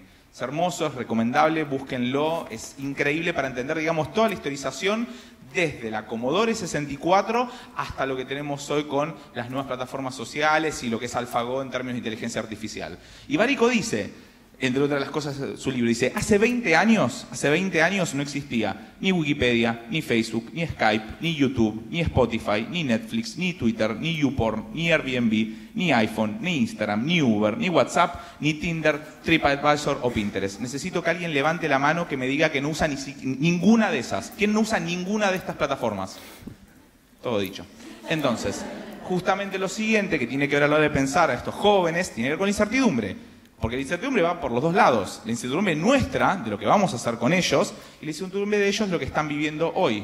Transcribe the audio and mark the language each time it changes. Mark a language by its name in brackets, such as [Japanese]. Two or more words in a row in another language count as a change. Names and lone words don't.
[Spanish] Es hermoso, es recomendable, búsquenlo, es increíble para entender, digamos, toda la historización desde la Commodore 64 hasta lo que tenemos hoy con las nuevas plataformas sociales y lo que es AlphaGo en términos de inteligencia artificial. Y Barico dice, entre otras las cosas, su libro dice, hace 20 años no existía ni Wikipedia, ni Facebook, ni Skype, ni YouTube, ni Spotify, ni Netflix, ni Twitter, ni YouPorn, ni Airbnb, ni iPhone, ni Instagram, ni Uber, ni WhatsApp, ni Tinder, TripAdvisor o Pinterest. Necesito que alguien levante la mano que me diga que no usa ninguna de esas. ¿Quién no usa ninguna de estas plataformas? Todo dicho. Entonces, justamente lo siguiente que tiene que ver a la hora de pensar a estos jóvenes tiene que ver con la incertidumbre. Porque la incertidumbre va por los dos lados. La incertidumbre nuestra, de lo que vamos a hacer con ellos, y la incertidumbre de ellos, lo que están viviendo hoy.